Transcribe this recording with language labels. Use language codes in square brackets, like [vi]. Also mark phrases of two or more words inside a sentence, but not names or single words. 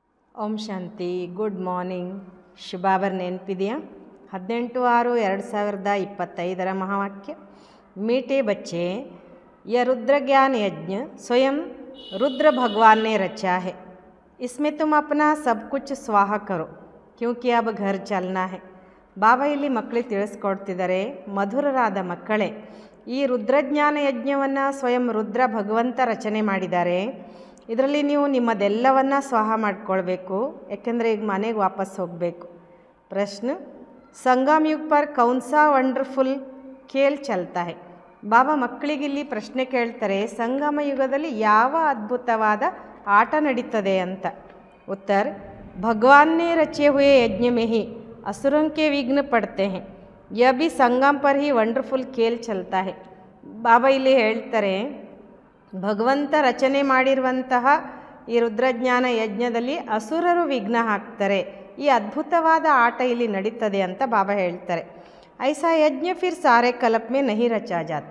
[kn] ಓಂ ಶಾಂತಿ. [en] good morning. [kn] ಶುಭಾಬರ್ ನೆನಪಿದೆಯಾ? [hi] 18/6/2025 महावाक्य। मीठे बच्चे, यह रुद्र ज्ञान यज्ञ स्वयं रुद्र भगवान ने रचा है। इसमें तुम अपना सब कुछ स्वाहा करो क्योंकि अब घर चलना है। [kn] ಬಾಬಾ ಇಲ್ಲಿ ಮಕ್ಕಳಿಗೆ ತಿಳಿಸ್ಕೊಡ್ತಿದ್ದಾರೆ, ಮಧುರರಾದ ಮಕ್ಕಳೇ, ಈ ರುದ್ರಜ್ಞಾನ ಯಜ್ಞವನ್ನು ಸ್ವಯಂ ರುದ್ರ ಭಗವಂತ ರಚನೆ ಮಾಡಿದ್ದಾರೆ. ಇದರಲ್ಲಿ ನೀವು ನಿಮ್ಮದೆಲ್ಲವನ್ನು ಸ್ವಾಹ ಮಾಡಿಕೊಳ್ಬೇಕು, ಯಾಕೆಂದರೆ ಈಗ ಮನೆಗೆ ವಾಪಸ್ ಹೋಗಬೇಕು. [hi] ಪ್ರಶ್ನೆ, संगम युग पर कौनसा वंडरफुल खेल चलता है? [kn] ಬಾಬಾ ಮಕ್ಕಳಿಗೆ ಇಲ್ಲಿ ಪ್ರಶ್ನೆ ಕೇಳ್ತಾರೆ, ಸಂಗಮ ಯುಗದಲ್ಲಿ ಯಾವ ಅದ್ಭುತವಾದ ಆಟ ನಡೀತದೆ ಅಂತ. [hi] ಉತ್ತರ, भगवान ने रचे हुए यज्ञ में ही असुरों के विघ्न पड़ते हैं, यह भी संगम पर ही वंडरफुल खेल चलता है. [kn] ಬಾಬಾ ಇಲ್ಲಿ ಹೇಳ್ತಾರೆ, ಭಗವಂತ ರಚನೆ ಮಾಡಿರುವಂತಹ ಈ ರುದ್ರಜ್ಞಾನ ಯಜ್ಞದಲ್ಲಿ ಅಸುರರು ವಿಘ್ನ ಹಾಕ್ತಾರೆ, ಈ ಅದ್ಭುತವಾದ ಆಟ ಇಲ್ಲಿ ನಡೀತದೆ ಅಂತ ಬಾಬಾ ಹೇಳ್ತಾರೆ. [hi] ऐसा यज्ञ फिर सारे कल्प में नहीं रचा जाता.